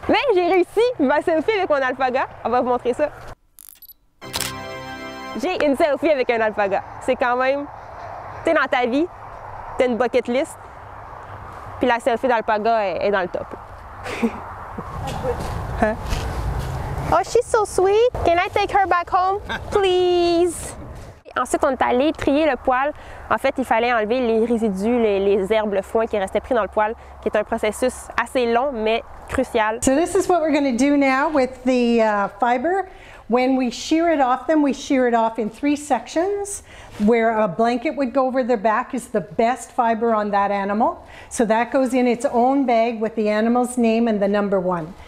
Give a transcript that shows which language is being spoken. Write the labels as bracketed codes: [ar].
[fr] Mais j'ai réussi ma selfie avec mon alpaga. On va vous montrer ça. J'ai une selfie avec un alpaga. C'est quand même, tu sais, dans ta vie, tu as une bucket list. Puis la selfie d'Alpaga est dans le top. [en] Hein? Oh, she's so sweet. Can I take her back home, please? [fr] Ensuite, on est allé trier le poêle. En fait, il fallait enlever les résidus, les herbes, le foin qui restaient pris dans le poêle, qui est un processus assez long, mais crucial. [en] So this is what we're going to do now with the fiber. When we shear it off them, we shear it off in 3 sections. Where a blanket would go over their back is the best fiber on that animal. So that goes in its own bag with the animal's name and the number 1.